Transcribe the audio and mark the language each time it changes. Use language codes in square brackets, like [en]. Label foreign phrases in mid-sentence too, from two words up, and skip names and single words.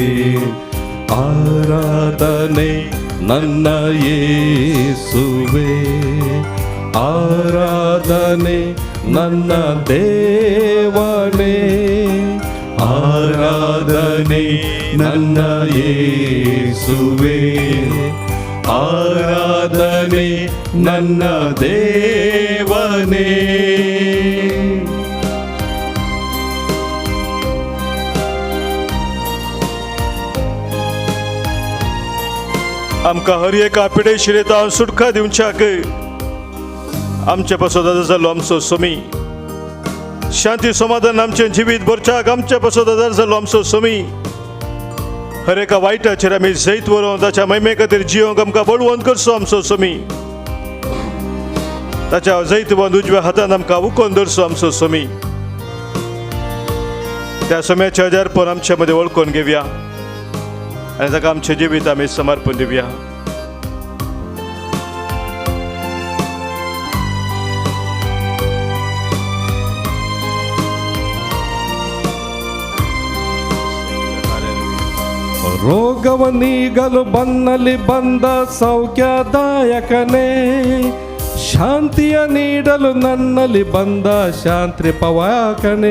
[kn] ಆರಾಧನೆ ನನ್ನ ಯೇಸುವೆ, ಆರಾಧನೆ ನನ್ನ ದೇವನೇ, ಆರಾಧನೆ ನನ್ನ ಯೇಸುವೆ, ಆರಾಧನೆ ನನ್ನ ದೇವನೇ. [kok] आमकां हर एका पिडे शिरेता सुटका दिवच्याक आमचे पासो जालो आमचो सोमी. शांती समाधान आमचे जिवीत भरच्याक आमच्या पासो जालो आमचो सोमी. हर एका वायटाचेर आमी जैत व्हरोन ताच्या महिमे खातीर जियोंक आमकां बळवंत करचो आमचो सोमी. ताच्या जैत बंद उजव्या हातान आमकां उखोवन धरचो आमचो सोमी. त्या सोम्याचे हजारपण आमचे मदें वळखून घेवया आनी ताका आमचें जिवीत आमी समर्पण दिवया. [kn] ರೋಗವ ನೀಗಲು ಬನ್ನಲ್ಲಿ ಬಂದ ಸೌಖ್ಯದಾಯಕನೇ, ಶಾಂತಿಯ ನೀಡಲು ನನ್ನಲ್ಲಿ ಬಂದ ಶಾಂತಿ ಪವಾಕನೇ.